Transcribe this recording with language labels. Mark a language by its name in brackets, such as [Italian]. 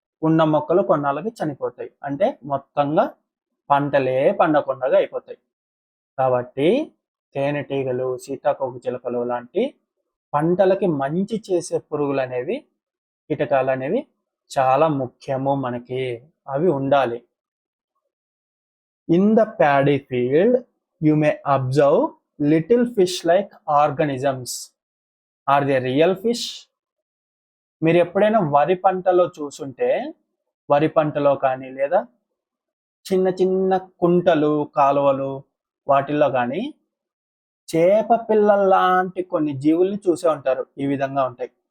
[Telugu] ఉన్న మొక్కలు కొన్నాళ్ళకి చనిపోతాయి. అంటే మొత్తంగా పంటలే పండకుండా అయిపోతాయి. కాబట్టి తేనెటీగలు, సీతాకోకచిలుకలు లాంటి పంటలకి మంచి చేసే పురుగులు అనేవి, కీటకాలు అనేవి చాలా ముఖ్యము మనకి. అవి ఉండాలి. [English] In the paddy field, you may observe little fish-like organisms. Are they real fish? [Telugu] మీరు ఎప్పుడైనా వరి పంటలో చూసుంటే, వరి పంటలో కానీ లేదా చిన్న చిన్న కుంటలు, కాలువలు వాటిల్లో కానీ చేప పిల్లల లాంటి కొన్ని జీవుల్ని చూసే ఉంటారు. ఈ విధంగా ఉంటాయి.